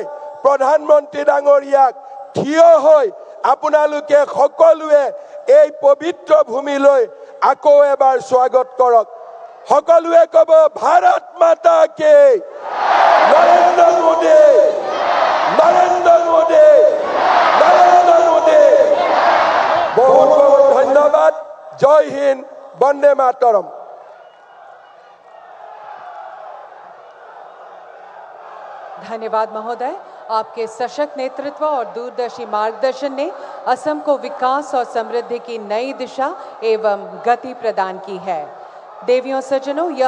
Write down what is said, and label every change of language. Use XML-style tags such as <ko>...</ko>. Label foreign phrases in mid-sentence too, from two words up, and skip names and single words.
<as>প্ৰধানমন্ত্ৰী ডাঙৰীয়াক থিয় হৈ আপোনালোকে সকলোৱে এই পবিত্ৰ ভূমিলৈ আকৌ এবাৰ স্বাগত কৰক সকলোৱে ক'ব</as> <hi>भारत माता के</hi> <as>নৰেন্দ্ৰ মোদী নৰেন্দ্ৰ মোদী নৰেন্দ্ৰ মোদী বহুত বহুত ধন্যবাদ</as> <hi>जय हिंद वंदे मातरम धन्यवाद महोदय आपके सशक्त नेतृत्व और दूरदर्शी मार्गदर्शन ने असम को विकास और समृद्धि की नई दिशा एवं गति प्रदान की है देवियों सज्जनों यह</hi>